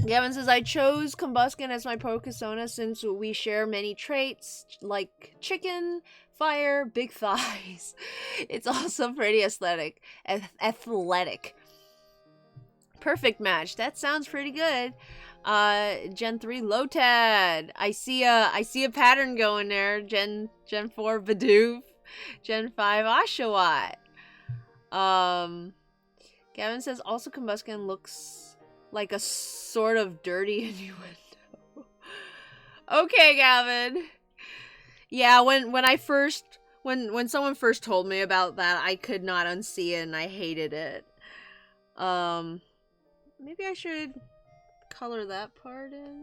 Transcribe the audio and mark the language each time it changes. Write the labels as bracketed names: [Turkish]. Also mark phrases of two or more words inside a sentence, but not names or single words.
[English] Gavin says, I chose Combuskin as my Pokesona since we share many traits like chicken, fire, big thighs. It's also pretty athletic. Perfect match. That sounds pretty good. Gen 3 Lotad. I see a pattern going there. Gen 4 Bidoof. Gen 5 Oshawott. Gavin says also Combuskin looks like a sort of dirty innuendo. Okay, Gavin. Yeah, when someone first told me about that, I could not unsee it and I hated it. Maybe I should color that part in.